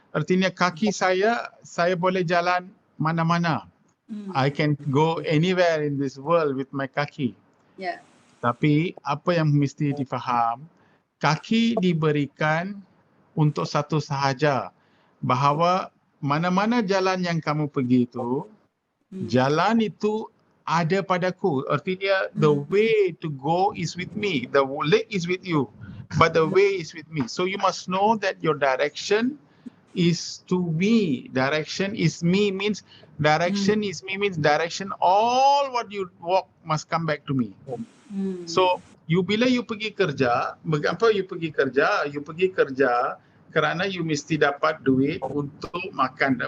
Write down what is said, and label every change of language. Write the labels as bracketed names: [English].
[Malay] Artinya kaki saya boleh jalan mana-mana. [English] I can go anywhere in this world with my kaki. [Malay] Ya. Tapi apa yang mesti difaham, kaki diberikan untuk satu sahaja, bahawa mana-mana jalan yang kamu pergi itu, jalan itu ada padaku. Artinya [English] the way to go is with me, the leg is with you, but the way is with me. So you must know that your direction is to me. Direction is me means direction is me means direction. All what you walk must come back to me. So [Malay] bila you pergi kerja, mengapa you pergi kerja? You pergi kerja kerana you mesti dapat duit untuk makan.